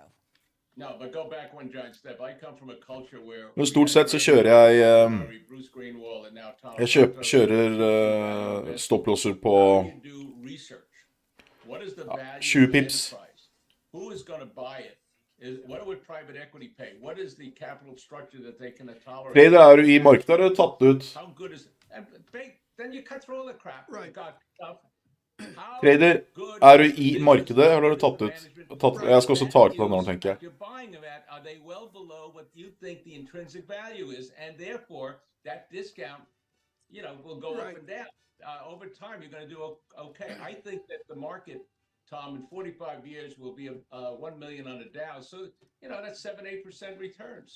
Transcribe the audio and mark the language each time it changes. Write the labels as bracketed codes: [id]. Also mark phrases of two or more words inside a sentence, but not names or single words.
[en] No, but go back one giant step. I come from a culture where [no] Men stort sett så kjører jeg [en] Bruce Greenwald and now Tom [no] kjører stopplosser på [en] What is the value [no] 20 [en] of the [no] pips. [en] enterprise? Who is going to buy it? What would private equity pay? What is the capital structure that they can tolerate? [no] Trader, er du i markedet, har du tatt ut? [en] How good is it? And then you cut through all the crap. Right. [no] Trader, er du i markedet, eller har du tatt ut? Jeg skal også ta ut på den, tenker jeg. [en] You're buying them at, are they well below what you think the intrinsic value is? And therefore, that discount, will go up and down. Over time, you're going to do okay. I think that the market, Tom, in 45 years will be 1 million on a Dow. So, that's 7-8% returns.